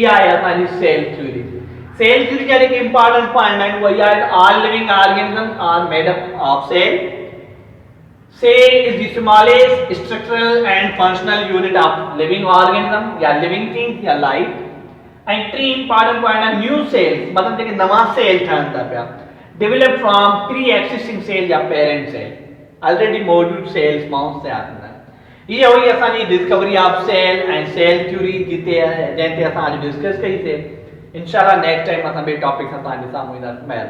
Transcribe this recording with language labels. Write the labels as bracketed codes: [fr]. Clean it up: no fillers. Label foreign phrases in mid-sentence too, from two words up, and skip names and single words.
[sd] इहा आहे असांजी [en] cell theory. cell theory [sd] जा जेके [en] important point [sd] आहिनि उहा इहा आहे त [en] all living organism are made up of cell. cell is the smallest structural and functional unit of living organism ya living things ya life. [sd] ऐं टी [en] important point [sd] आहे [en] new cells [sd] मतलब जेके नवां सेल ठहनि था पिया, [en] develop from pre existing cell ya parent cell, [sd] ऑलरेडी मौजूद सेल्स मां तयार थींदा आहिनि। इहा हुई असांजी [en] discovery of cell [sd] ऐं [en] cell theory [sd] जिते जंहिं ते असां अॼु डिस्कस कईसीं। इंशाल्लाह [en] next time [sd] असां ॿिए टॉपिक सां तव्हांजे साम्हूं ईंदासीं।